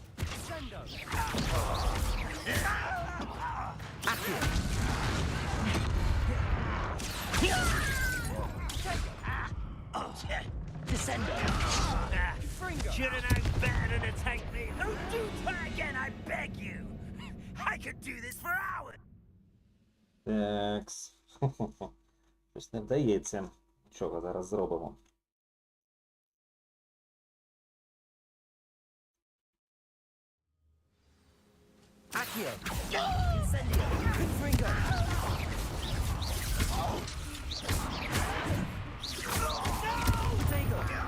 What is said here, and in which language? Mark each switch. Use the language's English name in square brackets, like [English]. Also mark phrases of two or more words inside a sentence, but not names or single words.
[English] Accio. Descendo. Should have known better than to take me. Don't do that again, I beg you. I could do this for hours. [Ukrainian] Такс. Щось не вдається. Нічого, зараз зробимо. [English] Accio. Incendio. Confringo. Protego.